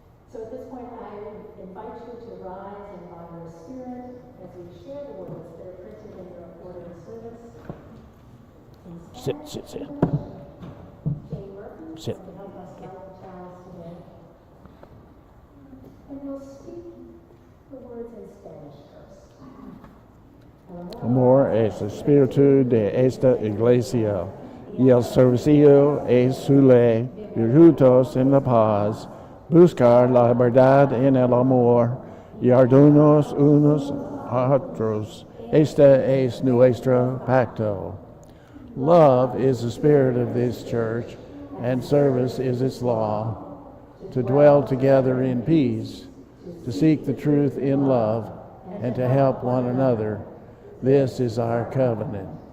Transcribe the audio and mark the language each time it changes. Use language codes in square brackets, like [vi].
[en] So at this point, I invite you to rise and by your spirit as we share the words that are printed in your order of service. Sit. Jay Murphy Sit. to help us light the chalice today. And we'll speak the words in Spanish first. [es] Amor es espíritu de esta iglesia, y el servicio es su ley, virtudes en la paz, buscar la verdad en el amor, y ayudarnos unos a otros. Este es nuestro pacto. [en] Love is the spirit of this church, and service is its law. To dwell together in peace, to seek the truth in love, and to help one another. This is our covenant.